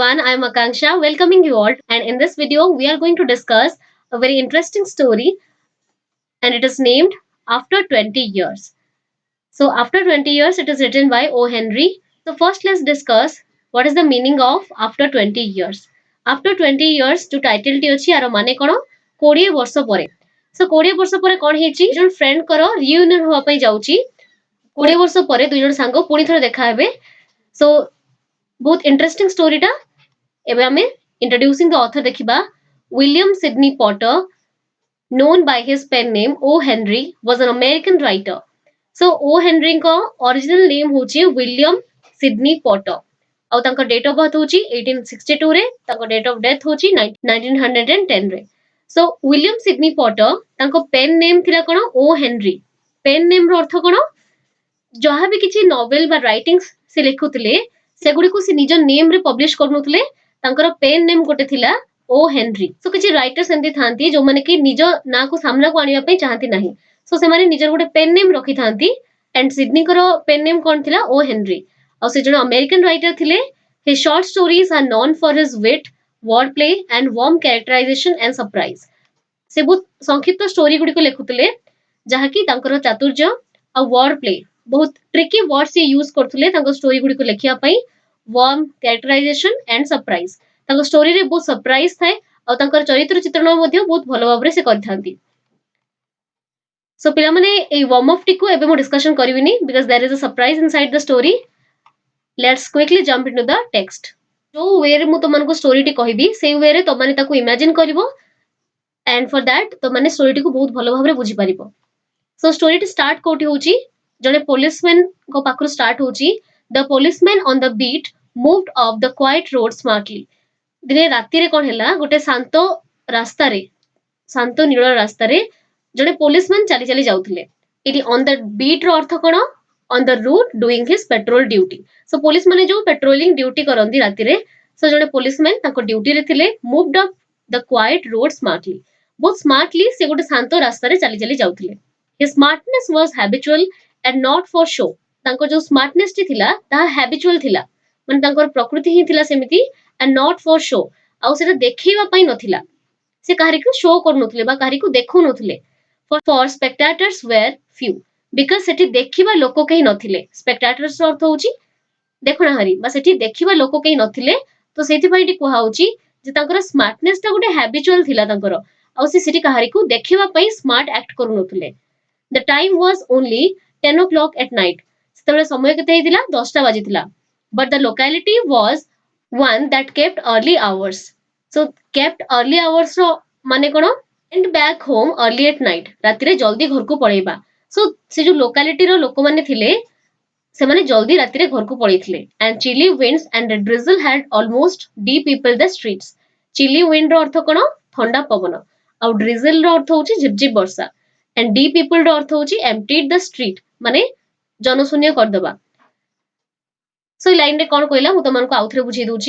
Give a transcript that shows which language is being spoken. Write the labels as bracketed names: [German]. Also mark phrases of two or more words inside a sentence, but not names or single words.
[English] I am Akanksha, welcoming you all. And in this video, we are going to discuss a very interesting story, and it is named After 20 Years. So, After 20 Years, it is written by O. Henry. So, first, let's discuss what is the meaning of After 20 Years. After 20 years, to title [Odia] ଟି ଅଛି ଆର ମାନେ କ'ଣ 20 ବର୍ଷ ପରେ. So 20 ବର୍ଷ ପରେ କ'ଣ ହେଇଛି ଜଣ ଫ୍ରେଣ୍ଡଙ୍କର ରିୟୁନିୟନ ହେବା ପାଇଁ ଯାଉଛି 20 ବର୍ଷ ପରେ ଦୁଇ ଜଣ ସାଙ୍ଗ ପୁଣି ଥରେ ଦେଖା ହେବେ. So ବହୁତ [English] interesting story. [Odia] ଏବେ ଆମେ [English] introducing the author [Odia] ଦେଖିବା. [English] William Sidney Potter, known by his pen name O. Henry, was an American writer. [Odia] So O. Henry ଙ୍କ [English] original name [Odia] ହେଉଛି William Sidney Potter. ଆଉ ତାଙ୍କ [English] date of birth [Odia] ହେଉଛି 1862 ରେ, ତାଙ୍କ [English] date of death [Odia] ହେଉଛି 1910 ରେ. So William Sidney Potter ତାଙ୍କ [English] pen name [Odia] ଥିଲା କ'ଣ O. Henry. [English] pen name [Odia] ର ଅର୍ଥ କ'ଣ ଯାହା ବି କିଛି ନୋଭେଲ ବା ରାଇଟିଂସ୍ ସେ ଲେଖୁଥିଲେ ସେଗୁଡ଼ିକୁ ସେ ନିଜ ନେମ୍ ରେ ପବ୍ଲିଶ କରୁନଥିଲେ. ତାଙ୍କର [English] pen name [Odia] ଗୋଟେ ଥିଲା O. Henry. So କିଛି ରାଇଟର୍ସ ଏମିତି ଥାନ୍ତି ଯୋଉମାନେ କି ନିଜ ନାଁକୁ ସାମ୍ନାକୁ ଆଣିବା ପାଇଁ ଚାହାନ୍ତି ନାହିଁ. So ସେମାନେ ନିଜର ଗୋଟେ [English] pen name [Odia] ରଖିଥାନ୍ତି. ଆଣ୍ଡ ସିଡନୀଙ୍କର [English] pen name [Odia] କ'ଣ ଥିଲା O. Henry. ଆଉ ସେ ଜଣେ ଆମେରିକାନ ରାଇଟର ଥିଲେ. [English] His short stories are known for his wit, wordplay and warm characterization and surprise. [Odia] ସେ ବହୁତ ସଂକ୍ଷିପ୍ତ ଷ୍ଟୋରି ଗୁଡ଼ିକ ଲେଖୁଥିଲେ ଯାହାକି ତାଙ୍କର ଚାତୁର୍ଯ୍ୟ ଆଉ [English] word play [Odia] ବହୁତ [English] tricky word [Odia] ସେ ୟୁଜ୍ କରୁଥିଲେ ତାଙ୍କ ଷ୍ଟୋରି ଗୁଡ଼ିକୁ ଲେଖିବା ପାଇଁ. [English] warm characterization and surprise, [Odia] ତାଙ୍କ ଷ୍ଟୋରିରେ ବହୁତ ସରପ୍ରାଇଜ ଥାଏ ଆଉ ତାଙ୍କର ଚରିତ୍ର ଚିତ୍ରଣ ମଧ୍ୟ ବହୁତ ଭଲ ଭାବରେ ସେ କରିଥାନ୍ତି. [English] ସୋ [Odia] ପିଲାମାନେ ଏଇ [English] ୱାର୍ମ ଅଫ୍ ଟିକୁ [Odia] ଏବେ ମୁଁ ଡିସ୍କସନ କରିବିନି [English] because there is a surprise inside the story. let's quickly jump into the text. [Odia] ଯୋଉ ୱେରେ ମୁଁ ତମମାନଙ୍କୁ ଷ୍ଟୋରିଟି କହିବି ସେଇ ୱେରେ ତମମାନେ ତାକୁ ଇମାଜିନ କରିବ. [English] And for that [Odia] ତମାନେ ଷ୍ଟୋରିଟିକୁ ବହୁତ ଭଲ ଭାବରେ ବୁଝିପାରିବ. So ଷ୍ଟୋରିଟି ଷ୍ଟାର୍ଟ କୋଉଠି ହେଉଛି ଜଣେ ପୋଲିସମ୍ୟାନ ଙ୍କ ପାଖରୁ ଷ୍ଟାର୍ଟ ହେଉଛି. [English] The policeman on the beat moved up the quiet road smartly. [Odia] ଦିନେ ରାତିରେ କ'ଣ ହେଲା ଗୋଟେ ଶାନ୍ତ ରାସ୍ତାରେ ଶାନ୍ତ ନୀଳ ରାସ୍ତାରେ ଜଣେ ପୋଲିସମ୍ୟାନ ଚାଲି ଚାଲି ଯାଉଥିଲେ. ଏଠି [English] on the beat [Odia] ର ଅର୍ଥ କ'ଣ [English] on the route doing his patrol duty. [Odia] So ପୋଲିସ ମାନେ ଯୋଉ [English] patrolling duty [Odia] କରନ୍ତି ରାତିରେ, so ଜଣେ ପୋଲିସମ୍ୟାନ ତାଙ୍କ ଡ୍ୟୁଟିରେ ଥିଲେ. [English] Moved up the quiet road smartly. [Odia] ବହୁତ ସ୍ମାର୍ଟଲି ସେ ଗୋଟେ ଶାନ୍ତ ରାସ୍ତାରେ ଚାଲି ଚାଲି ଯାଉଥିଲେ. [English] His smartness was habitual and not for show. [Odia] ତାଙ୍କ ଯୋଉ ସ୍ମାର୍ଟନେସ ଟି ଥିଲା ତାହା habitual ଥିଲା, ମାନେ ତାଙ୍କର ପ୍ରକୃତି ହିଁ ଥିଲା ସେମିତି. [English] and not for show, [Odia] ଆଉ ସେଟା ଦେଖେଇବା ପାଇଁ ନଥିଲା. ସେ କାହାରିକୁ ଶୋ କରୁନଥିଲେ ବା କାହାରିକୁ ଦେଖଉନଥିଲେ. [English] for spectators were few, because [Odia] ସେଠି ଦେଖିବା ଲୋକ କେହି ନଥିଲେ. spectators ର ଅର୍ଥ ହେଉଛି ଦେଖଣାହାରୀ ବା ସେଠି ଦେଖିବା ଲୋକ କେହି ନଥିଲେ. ତ ସେଇଥିପାଇଁ ଏଠି କୁହାହଉଛି ଯେ ତାଙ୍କର ସ୍ମାର୍ଟନେସ ଟା ଗୋଟେ habitual ଥିଲା ତାଙ୍କର, ଆଉ ସେ ସେଠି କାହାରିକୁ ଦେଖିବା ପାଇଁ [English] smart act [Odia] କରୁନଥିଲେ. [English] The time was only 10 o'clock at night. [Odia] ସେତେବେଳେ ସମୟ କେତେ ହେଇଥିଲା 10ଟା ବାଜିଥିଲା. [English] But the locality was one that kept early hours. [Odia] So [English] kept early hours [Odia] ର ମାନେ କ'ଣ [English] went back home early at night. [Odia] ରାତିରେ ଜଲ୍ଦି ଘରକୁ ପଳେଇବା. So ସେ ଯୋଉ ଲୋକାଲିଟିର ଲୋକମାନେ ଥିଲେ ସେମାନେ ଜଲ୍ଦି ରାତିରେ ଘରକୁ ପଳେଇଥିଲେ. [English] And chilly winds and a drizzle had almost de-peopled the streets. Chilly wind [Odia] ର ଅର୍ଥ କ'ଣ ଥଣ୍ଡା ପବନ, ଆଉ drizzle ର ଅର୍ଥ ହେଉଛି ଝିପଝିପ ବର୍ଷା. [English] and de-peopled [Odia] ର ଅର୍ଥ ହେଉଛି [English] emptied the street, [Odia] ମାନେ ଜନଶୂନ୍ୟ କରିଦେବା. So ଲାଇନ ରେ କ'ଣ କହିଲା ମୁଁ ତମମାନଙ୍କୁ ଆଉଥରେ ବୁଝେଇ ଦଉଛି.